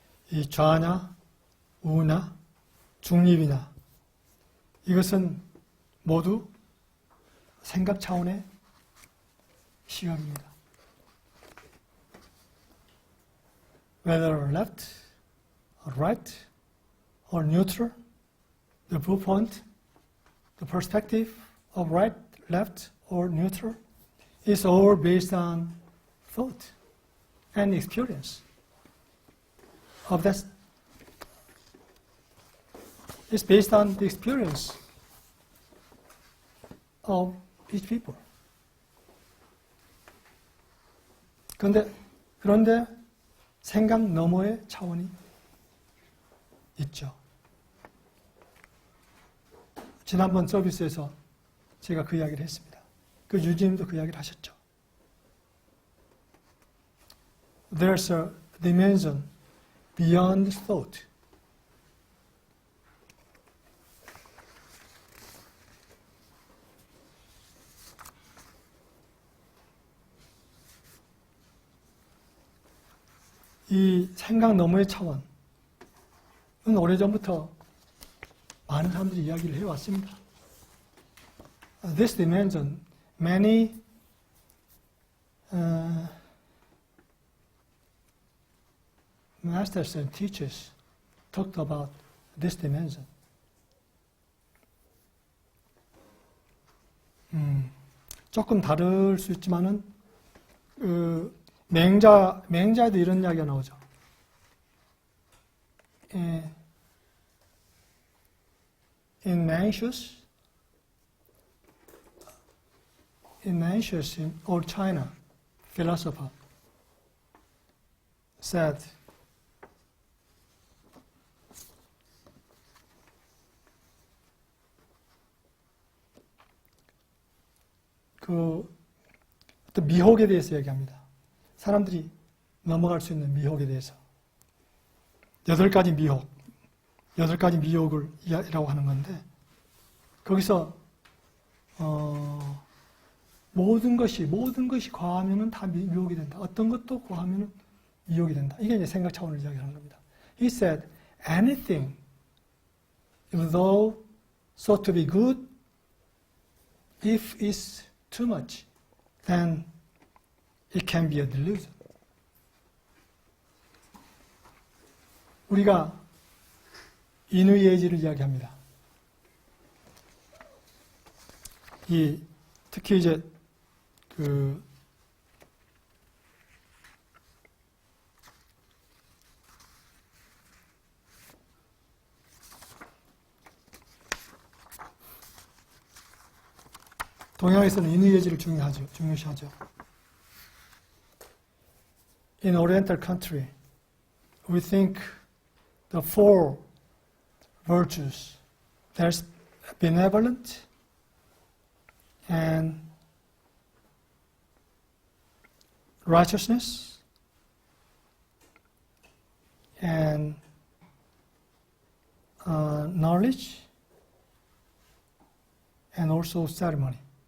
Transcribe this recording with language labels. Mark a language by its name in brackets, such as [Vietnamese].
[Korean] 이 좌냐, 우냐, 중립이냐, 이것은 모두 생각 차원의 시각입니다. [English] Whether left, or right, or neutral, the viewpoint, the perspective of right, left, or neutral is all based on thought and experience of that. It's based on the experience of each people. [Korean] 그런데 생각 너머의 차원이 있죠. 지난번 서비스에서 제가 그 이야기를 했습니다. 그 유지님도 그 이야기를 하셨죠. [English] There's a dimension beyond thought. [Korean] 이 생각 너머의 차원은 오래전부터 많은 사람들이 이야기를 해왔습니다. [English] This dimension, many masters and teachers talked about this dimension. [Korean] 조금 다를 수 있지만은 맹자에도 이런 이야기가 나오죠. [English] In Mencius in Old China, philosopher said, [Korean] 어떤 미혹에 대해서 얘기합니다. 사람들이 넘어갈 수 있는 미혹에 대해서 8가지 미혹을 이라고 하는 건데, 거기서 모든 것이 과하면은 다 미혹이 된다. 어떤 것도 과하면은 미혹이 된다. 이게 이제 생각 차원을 이야기하는 겁니다. [English] He said, anything, even though thought to be good, if it's too much, then it can be a delusion. [Korean] 우리가 인의예지를 이야기합니다. 특히 이제 동양에서는 인의예지를 중요시하죠. [English] In Oriental country, we think the 4 virtues, there's benevolent and righteousness and knowledge and also ceremony.